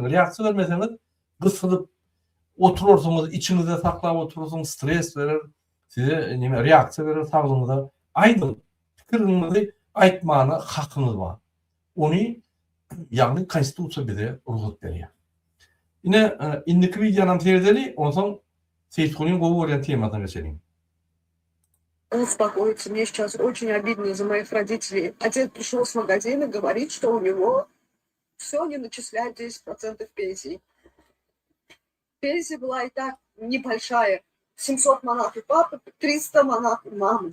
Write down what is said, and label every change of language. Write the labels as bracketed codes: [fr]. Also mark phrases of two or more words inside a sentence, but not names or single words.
[tk] Reaksiýa bermeseňiz, gysylyp oturursyňyz, içiňizde saklap oturursyňyz, stres berer, size näme reaksiýa berer saglygyňyza. Aýdym, pikiriňizi aýtmany hakyňyz bar. Ony ýagny konstitusiýa bize ruhsat berýär. Yine indiki videonam seyredeli, ondan Seyitkulyň gowy bolýan temadan geçelim. [ru] Успокоиться. Мне сейчас очень обидно за моих родителей. Отец пришел с магазина, говорит, что у него все не начисляют 10% пенсии. Пенсия была и так небольшая. 700 манат у папы, 300 манат у мамы.